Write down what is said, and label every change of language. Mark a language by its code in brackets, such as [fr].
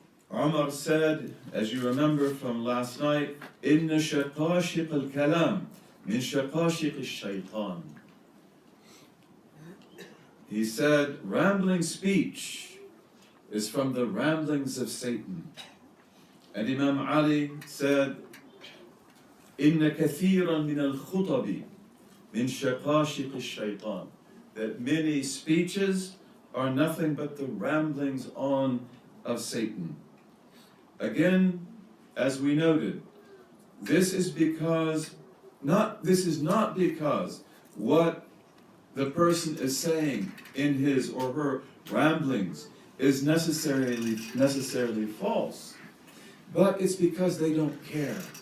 [en] Umar said, as you remember from last night, [ar] إِنَّ شَقَاشِقَ الْكَلَامِ مِنْ شَقَاشِقِ الشَّيْطَانِ. [en] He said, rambling speech is from the ramblings of Satan. And Imam Ali said, [ar] إِنَّ كَثِيرًا مِنَ الْخُطَبِ مِنْ شَقَاشِقِ الشَّيْطَانِ. [en] That many speeches are nothing but the ramblings on of Satan. Again, as we noted, this is not because what the person is saying in his or her ramblings is necessarily false, but it's because they don't care.